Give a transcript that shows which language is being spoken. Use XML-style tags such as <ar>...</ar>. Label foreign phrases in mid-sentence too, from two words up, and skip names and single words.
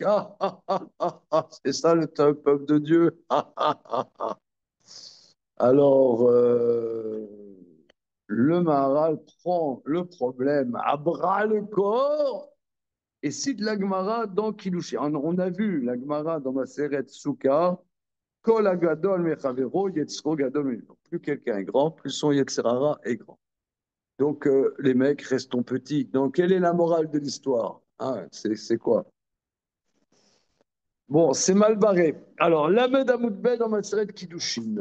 <fr>Ah, ah, ah, ah, ah, c'est ça le peuple de Dieu. Ah, ah, ah, ah. Alors, le Maharal prend le problème à bras le corps et cite la Gemara dans Kiddushin. On a vu la Gemara dans Maseret Souka.</fr> <he>כל הגדול מחבירו יצרו גדול הימנו.</he> <fr>Plus quelqu'un est grand, plus son yetzerara est grand. Donc, les mecs, restons petits. Donc, quelle est la morale de l'histoire? Hein, c'est quoi? Bon, c'est mal barré. Alors,</fr> <he>ל עמוד ב</he> <fr>dans Maseret Kiddushin.</fr>